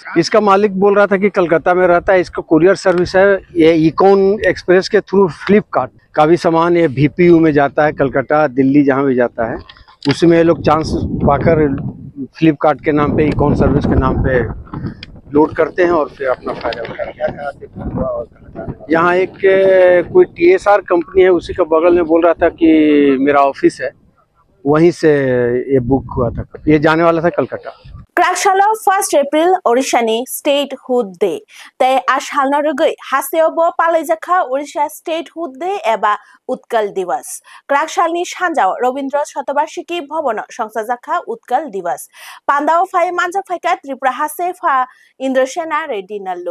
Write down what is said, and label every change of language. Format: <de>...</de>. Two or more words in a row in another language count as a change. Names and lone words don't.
<hi>इसका मालिक बोल रहा था कि कलकत्ता में रहता है, इसका</hi> <en>courier service</en> <hi>है, ये इकॉन एक्सप्रेस के थ्रू फ्लिपकार्ट का भी सामान ये VPU में जाता है, कलकत्ता दिल्ली जहाँ भी जाता है, उसमें ये लोग चांस पाकर फ्लिपकार्ट के नाम पे, इकॉन सर्विस के नाम पे लोड करते हैं और फिर अपना फायदा उठाते हैं। यहाँ एक कोई TSR कंपनी है, उसी का बगल में बोल रहा था कि मेरा ऑफिस है, वहीं से ये बुक हुआ था। ये जाने वाला था कलकत्ता।</hi> <trp>क्राकशाला 1 एप्रिल ओडिशानि</trp> <en>statehood day</en> <trp>तै आसालना रगै हासेयावबो पालायजाखा ओडिशा</trp> <en>statehood day</en> <trp>एबा उत्कल दिवस। क्राकशालनि सानजाव रवीन्द्र शतबार्षिकी भवन संसाजाखा उत्कल दिवस। पान्दाव फाय मानजा फायका त्रिपुरा हासे फा इंद्रसेना रेड्डी नल्लु।</trp>